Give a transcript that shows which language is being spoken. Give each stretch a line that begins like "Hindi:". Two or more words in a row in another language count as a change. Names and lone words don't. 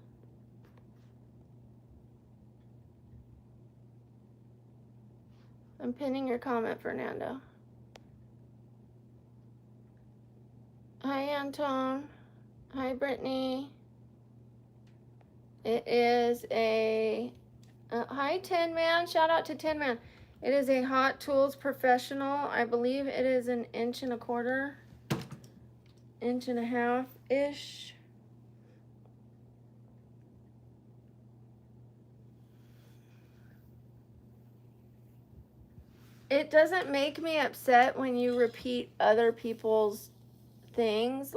English: I'm pinning your comment, Fernando. Hi, Anton. Hi, Brittany. It is a hi, Tin Man. Shout out to Tin Man. It is a Hot Tools Professional. I believe it is an 1.25 inches, 1.5 ish. It doesn't make me upset when you repeat other people's things.